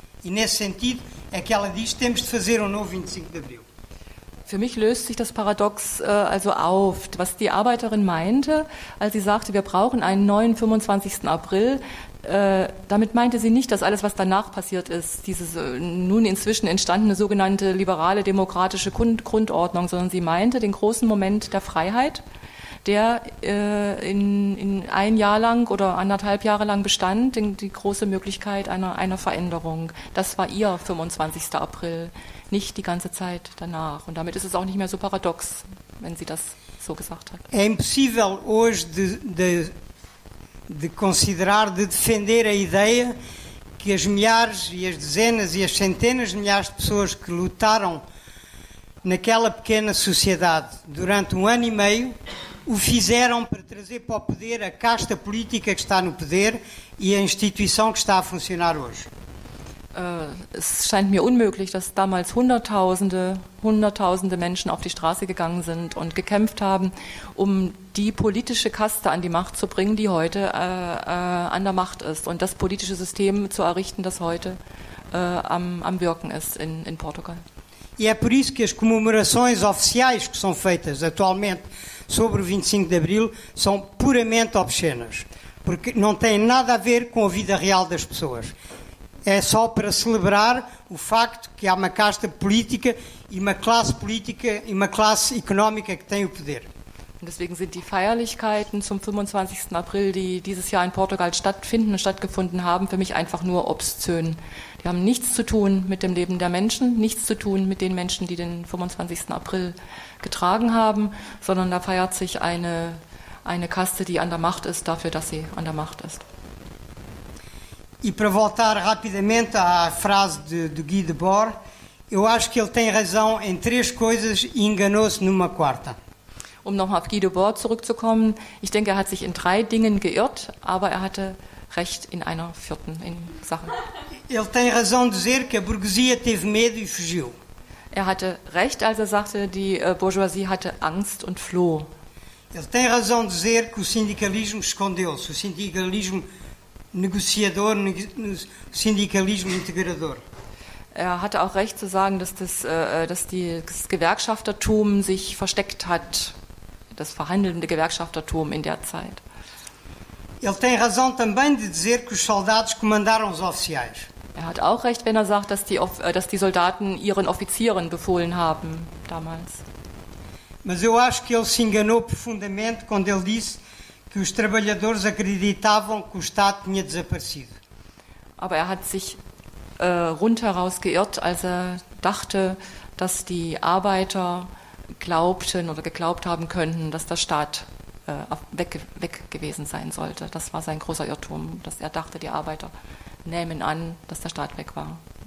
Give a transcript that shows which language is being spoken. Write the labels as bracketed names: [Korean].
[Portuguese] E nesse sentido é que ela diz que temos de fazer um novo 25 de Abril. [German] Für mich löst sich das Paradox also auf, was die Arbeiterin meinte, als sie sagte, wir brauchen einen neuen 25. April. Damit meinte sie nicht, dass alles, was danach passiert ist, diese nun inzwischen entstandene sogenannte liberale demokratische Grundordnung, sondern sie meinte den großen Moment der Freiheit, der in ein Jahr lang oder 1,5 Jahre lang bestand, die große Möglichkeit einer Veränderung. Das war ihr 25. April, nicht die ganze Zeit danach. Und damit ist es auch nicht mehr so paradox, wenn sie das so gesagt hat. [Portuguese] É impossível hoje de considerar, de defender a ideia que as milhares e as dezenas e as centenas de milhares de pessoas que lutaram naquela pequena sociedade durante 1 ano e meio o fizeram para trazer para o poder a casta política que está no poder e a instituição que está a funcionar hoje. [German] Es scheint mir unmöglich, dass damals Hunderttausende Menschen auf die Straße gegangen sind und gekämpft haben, um die politische Kaste an die Macht zu bringen, die heute an der Macht ist und das politische System zu errichten, das heute am Wirken ist in Portugal. [Portuguese] E é por isso que as comemorações oficiais que são feitas atualmente sobre o 25 de Abril são puramente obscenas, porque não têm nada a ver com a vida real das pessoas. É só para celebrar o facto que há uma casta política e uma classe económica que tem o poder. [German] Und deswegen sind die Feierlichkeiten zum 25. April, die dieses Jahr in Portugal stattgefunden haben, für mich einfach nur obszön. Die haben nichts zu tun mit dem Leben der Menschen, nichts zu tun mit den Menschen, die den 25. April getragen haben, sondern da feiert sich eine Kaste, die an der Macht ist, dafür, dass sie an der Macht ist. [Portuguese] E para voltar rapidamente à frase de Guy Debord, eu acho que ele tem razão em 3 coisas e enganou-se numa quarta. [German] Um nochmal auf Guy Debord zurückzukommen, ich denke, er hat sich in 3 Dingen geirrt, aber er hatte recht in einer 4. Sache. [Portuguese] Ele tem razão de dizer que a burguesia teve medo e fugiu. [German] Er hatte recht, als er sagte, die Bourgeoisie hatte Angst und floh. [Portuguese] Ele tem razão de dizer que o sindicalismo escondeu-se, o sindicalismo negociador, o sindicalismo integrador. [German] Er hatte auch recht zu sagen, dass das Gewerkschaftertum sich versteckt hat, das verhandelnde Gewerkschaftertum in der Zeit. [Portuguese] Ele tem razão também de dizer que os soldados comandaram os oficiais. [German] Er hat auch recht, wenn er sagt, dass die Soldaten ihren Offizieren befohlen haben damals. [Portuguese] Mas eu acho que ele se enganou profundamente quando ele disse que os trabalhadores acreditavam que o Estado tinha desaparecido. [German] Aber er hat sich rundheraus geirrt, als er dachte, dass die Arbeiter glaubten oder geglaubt haben könnten, dass der Staat weg gewesen sein sollte. Das war sein großer Irrtum, dass er dachte, die Arbeiter nehmen an, dass der Staat weg war.